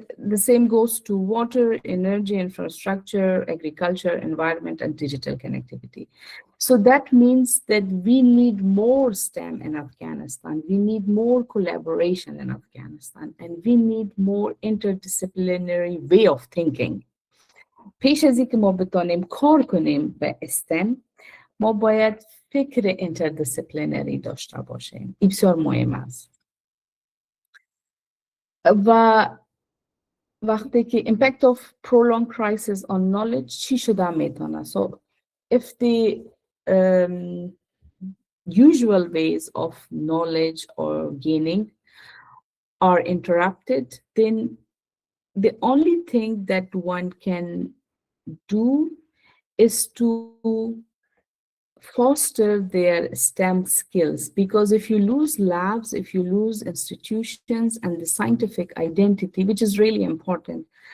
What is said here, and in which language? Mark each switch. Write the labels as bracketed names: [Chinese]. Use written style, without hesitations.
[English] The same goes to water, energy, infrastructure, agriculture, environment, and digital connectivity. So that means that we need more STEM in Afghanistan. We need more collaboration in Afghanistan, and we need more interdisciplinary way of thinking. [Persian] پیش از اینکه ما بتونیم کار کنیم به STEM، ما باید فکر interdisciplinary داشته باشیم. این بسیار مهم است. و وقتی که [English] impact of prolonged crisis on knowledge [Persian] چی شده میتونه؟ [English] So if the usual ways of knowledge or gaining are interrupted, then the only thing that one can do is to foster their STEM skills, because if you lose labs, if you lose institutions and the scientific identity, which is really important,